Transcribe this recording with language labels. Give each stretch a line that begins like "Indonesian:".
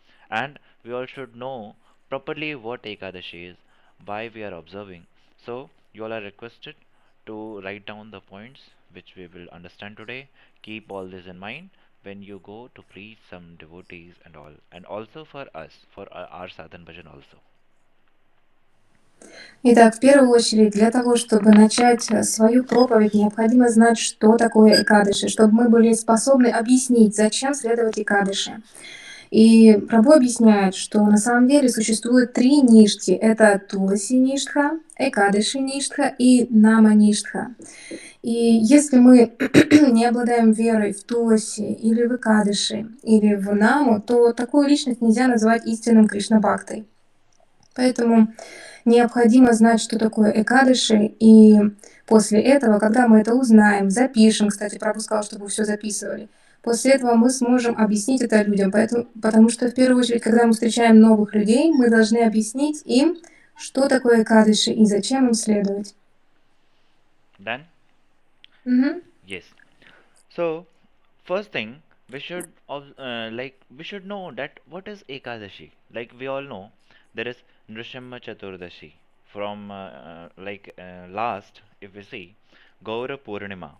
English: And we all should know properly what Ekadashi is, why we are observing. So you all are requested to write down the points which we will understand today. Keep all this in mind when you go to preach some devotees and all, and also for us, for our sadhan bhajan also.
Russian: Итак, в первую очередь, для того, чтобы начать свою проповедь, необходимо знать, что такое Экадаши, чтобы мы были способны объяснить, зачем следовать Экадаши. И Прабху объясняет, что на самом деле существует три ништхи. Это Туласи ништха, Экадаши ништха и Нама ништха. И если мы не обладаем верой в Туласи или в Экадаши или в Наму, то такую личность нельзя называть истинным Кришна-бхактой. Поэтому необходимо знать, что такое Экадаши, и после этого, когда мы это узнаем, запишем, кстати, Прабху сказал, чтобы вы все записывали, после этого мы сможем объяснить это людям, потому что в первую очередь, когда мы встречаем новых людей, мы должны объяснить им, что такое Экадаши и зачем им следовать.
English: Done? Mm-hmm. Yes. So, first thing, we should we should know that what is Ekadashi. Like we all know, there is Nrsimha Chaturdashi. From last, if we see, Gaura Purnima.